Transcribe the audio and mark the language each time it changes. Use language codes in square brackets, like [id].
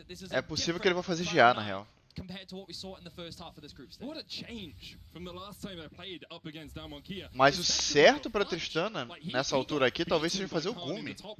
[pt] É possível que ele vai fazer GA, na real. [en] compared to what we saw in the first half of this group stage. What a change from the last time I played up against Damwon Kia. [pt] Mas o certo pra Tristana, nessa altura aqui, talvez seja fazer o Gumi.